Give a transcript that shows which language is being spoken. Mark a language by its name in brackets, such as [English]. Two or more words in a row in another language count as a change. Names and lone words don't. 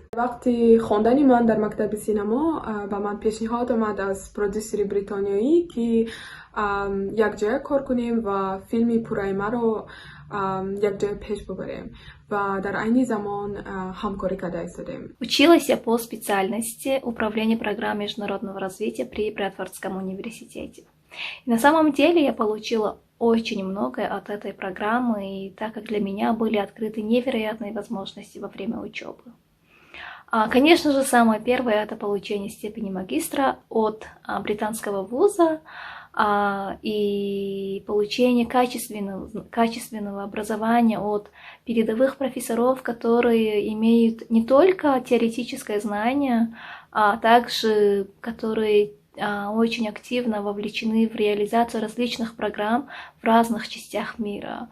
[Tajik] вақти хондани ман дар мактаби синамо ба ман пешниҳод омад аз продюсери бритониёӣ ки якҷоя кор кунем ва филми пурраи маро якҷоя пеш бубарем. Ва дар айни замон ҳамкорӣ карда истодем. [Russian] Училась я по специальности управления программой международного развития при Брэдфордском университете. И на самом деле я получила очень многое от этой программы, и так как для меня были открыты невероятные возможности во время учебы. Конечно же, самое первое — это получение степени магистра от британского вуза и получение качественного образования от передовых профессоров, которые имеют не только теоретическое знание, а также которые очень активно вовлечены в реализацию различных программ в разных частях мира.